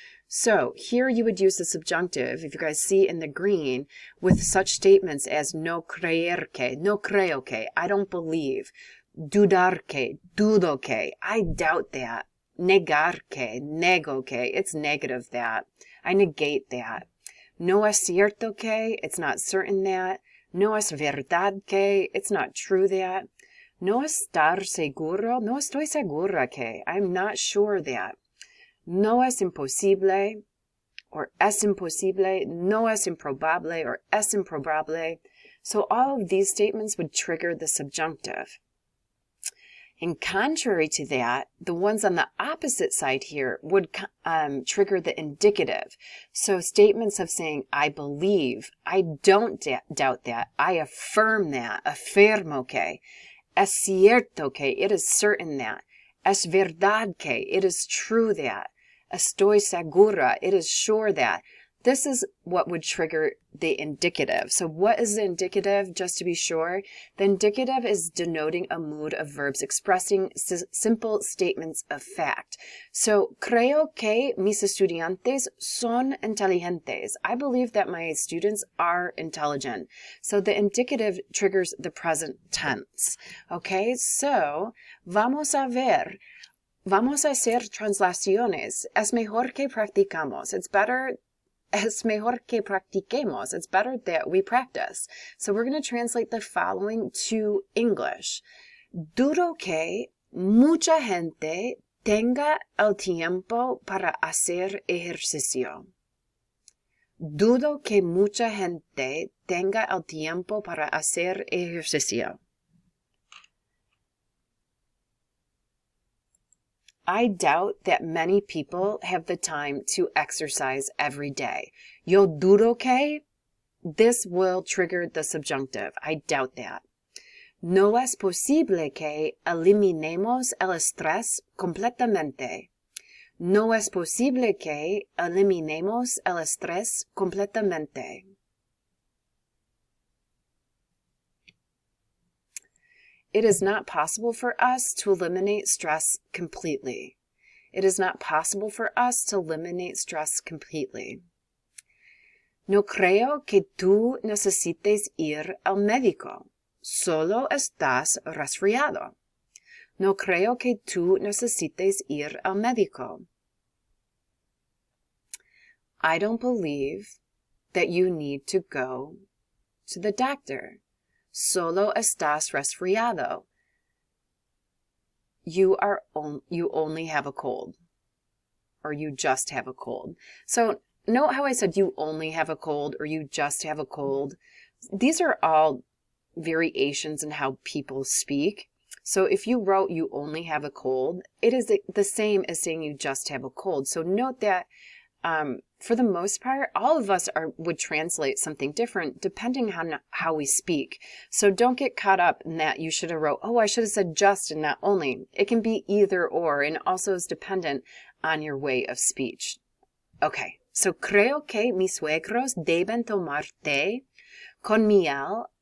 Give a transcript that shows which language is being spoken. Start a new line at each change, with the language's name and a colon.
English: So here you would use the subjunctive, if you guys see in the green, with such statements as
Spanish: no creer que, no creo que,
English: I don't believe,
Spanish: dudar que, dudo que,
English: I doubt that,
Spanish: negar que, nego que,
English: it's negative that, I negate that,
Spanish: no es cierto que,
English: it's not certain that,
Spanish: no es verdad que,
English: it's not true that,
Spanish: no estar seguro, no estoy segura que,
English: I'm not sure that.
Spanish: No es imposible, or es imposible, no es improbable, or es improbable.
English: So all of these statements would trigger the subjunctive. In contrary to that, the ones on the opposite side here would trigger the indicative. So statements of saying, I believe, I don't doubt that, I affirm that,
Spanish: afirmo que, es cierto que,
English: it is certain that,
Spanish: es verdad que,
English: it is true that,
Spanish: estoy segura,
English: it is sure that. This is what would trigger the indicative. So what is the indicative, just to be sure? The indicative is denoting a mood of verbs expressing simple statements of fact.
Spanish: So, creo que mis estudiantes son inteligentes.
English: I believe that my students are intelligent. So the indicative triggers the present tense.
Spanish: Okay, so vamos a ver. Vamos a hacer translaciones. Es mejor que practicamos. Es mejor que practiquemos.
English: It's better that we practice. So we're going to translate the following to English.
Spanish: Dudo que mucha gente tenga el tiempo para hacer ejercicio. Dudo que mucha gente tenga el tiempo para hacer ejercicio.
English: I doubt that many people have the time to exercise every day.
Spanish: Yo dudo que,
English: this will trigger the subjunctive. I doubt that.
Spanish: No es posible que eliminemos el estrés completamente. No es posible que eliminemos el estrés completamente.
English: It is not possible for us to eliminate stress completely. It is not possible for us to eliminate stress completely.
Spanish: No creo que tú necesites ir al médico. Solo estás resfriado. No creo que tú necesites ir al médico.
English: I don't believe that you need to go to the doctor.
Spanish: Solo estás resfriado.
English: You only have a cold. Or you just have a cold. So note how I said you only have a cold or you just have a cold. These are all variations in how people speak. So if you wrote you only have a cold, it is the same as saying you just have a cold. So note that for the most part, all of us would translate something different depending on how we speak. So don't get caught up in that you should have wrote, oh, I should have said just and not only. It can be either or, and also is dependent on your way of speech.
Spanish: Okay, so creo que mis suegros deben tomar té con miel